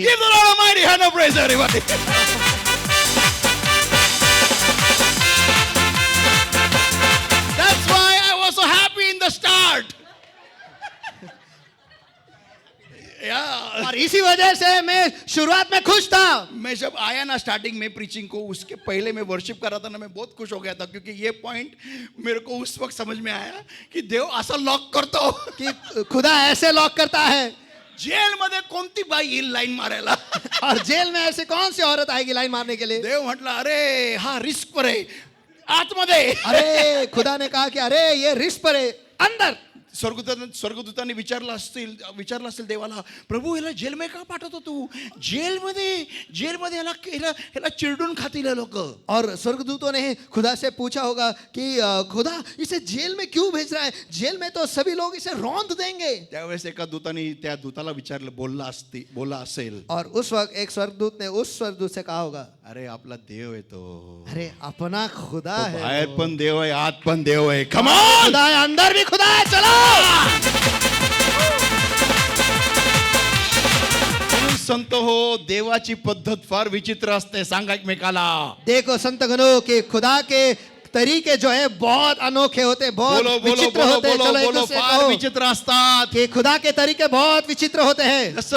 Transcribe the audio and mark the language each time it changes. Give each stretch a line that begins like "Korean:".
English: Give the Lord a mighty hand of praise, everybody. That's why I was so happy in the start. Yeah.
Hindi: और इसी वजह से मैं शुरुआत में खुश था. मैं जब आया ना स्टार्टिंग में प्रीचिंग को, उसके पहले मैं वर्शिप कर रहा था ना, मैं बहुत खुश हो गया था, क्योंकि ये पॉइंट मेरे को उस वक्त समझ में आया कि
Marathi: देव असा लॉक करतो
Hindi: कि खुदा ऐसे लॉक करता है.
Marathi: जेलमध्ये कोणती बाई येईल लाईन मारायला.
Hindi: और जेल में ऐसे कौन सी औरत आएगी लाइन मारने के लिए.
Marathi: देव म्हटलं अरे हा रिस्क पर आहे आतमध्ये.
Hindi: अरे खुदा ने कहा कि अरे ये रिस्क पर है अंदर.
Marathi: स्वर्गदूतांनी विचारलं असेल देवाला, प्रभू याला जेलमध्ये का पाठवतो तू. जेलमध्ये याला चिरडून खातील लोक.
Hindi: और स्वर्गदूतों ने खुदा से पूछा होगा कि खुदा इसे जेल में क्यों भेज रहा है. जेल में तो सभी लोग इसे रौंद देंगे.
Marathi: त्यावेळेस एका दूताने त्या दूताला विचारलं, बोलला असेल.
Hindi: और उस वक्त एक स्वर्गदूत ने उस स्वर्गदूत से कहा होगा,
Marathi: अरे आपला देव आहे तो.
Hindi: अरे अपना खुदा है.
Marathi: बाहेर पण देव आहे, आत पण देव आहे.
English: Come on.
Hindi: खुदा है, अंदर भी खुदा है. चलो.
Marathi: संत हो, देवाची पद्धत फार विचित्र असते. सांगा एकमेकाला.
Hindi: देखो संत गणों के खुदा के तरीके जो है बहुत अनोखे होते, बहुत विचित्र होते हैं. चलो एक दूसरे को
Marathi: फार
Hindi: कहो
Marathi: विचित्र असतात.
Hindi: कि खुदा के तरीके बहुत विचित्र होते हैं.